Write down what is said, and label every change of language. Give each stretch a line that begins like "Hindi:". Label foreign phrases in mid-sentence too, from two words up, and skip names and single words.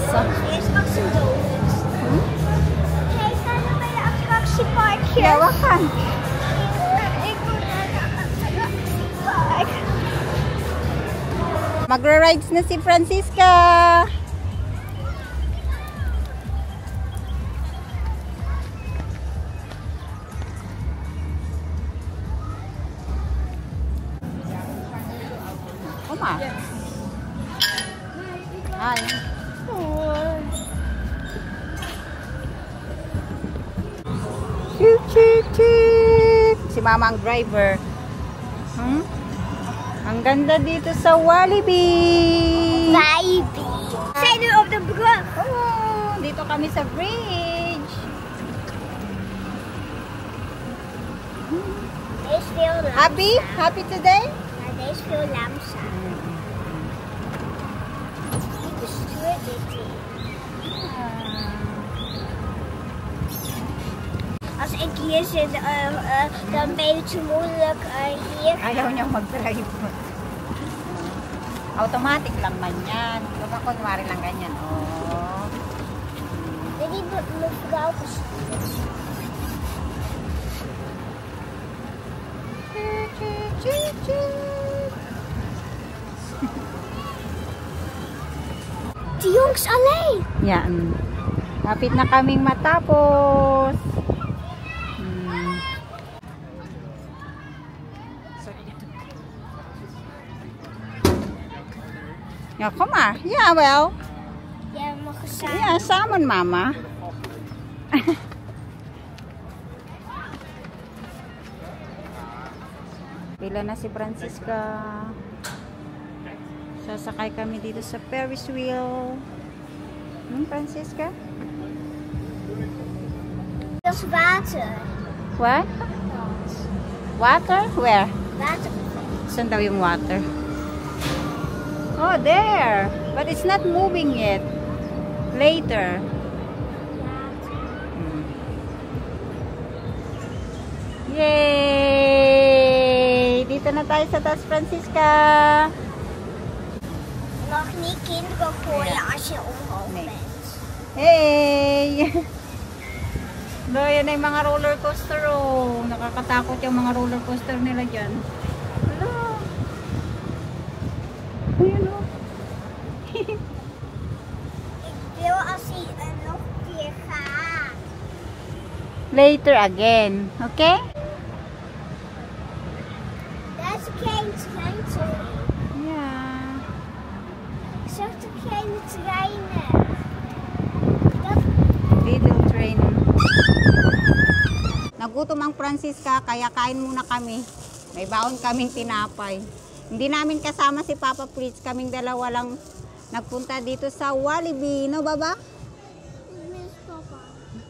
Dutch: Eerst nog zo'n donuts. Hey, gaan we bij de attractieparkjes? Ja, we gaan. Ik moet naar de attractiepark.
Filipino: Magra-rides na si Francisca.
Dutch: Oma.
English: Hi. Choo choo choo.
Filipino: Si Mama ang driver. Ang ganda dito sa Walibi.
Dutch: Walibi. We zijn nu op de brug.
Filipino: Oh, dito kami sa bridge.
Dutch: Deze is veel langzaam.
English: Happy? Happy today?
Dutch: Ja, deze is veel langzaam. Ik bestuur dit hier. Als ik hier zit, dan ben je te moeilijk hier.
Filipino: Ayaw niyang mag-drive. Automatic lang man yan. Diba kunwari lang ganyan. Oh.
Dutch: Die mevrouw bestuurt. Die jongens alleen. Ja.
Filipino: Lapit na kaming matapos.
Dutch: Ja, kom maar. Ja, wel. Ja, we mogen samen. Ja, samen,
Filipino: mama. Pila na si Francisca. Sasakay kami dito sa
English: Ferris wheel.
Filipino: Francisca?
Dutch: Dat is water.
English: What? Water? Where? Water.
Filipino: Saan daw yung water?
English: Oh, there. But it's not moving yet. Later. Yay!
Filipino: Dito na tayo sa taas, Francisca.
Dutch: Nog niet kinderen gooien als je omhoog bent. Hey! Do,
Filipino: yan ay mga
English: roller coaster,
Filipino: oh. Nakakatakot yung mga
English: roller coaster
Filipino: nila dyan. Hello. Ayan, oh.
Dutch: Ik wil als hij nog een keer gaat.
English: Later again, okay?
Dutch: Dat is geen treintje.
English: Yeah.
Dutch: Ik zag toch geen treinen.
English: Little train.
Filipino: Nagutom ang Francisca, kaya kain muna kami. May baon kaming tinapay. Hindi namin kasama si Papa Fritz. Kaming dalawa lang nagpunta dito sa Walibi.
English: No, Baba? Miss Papa.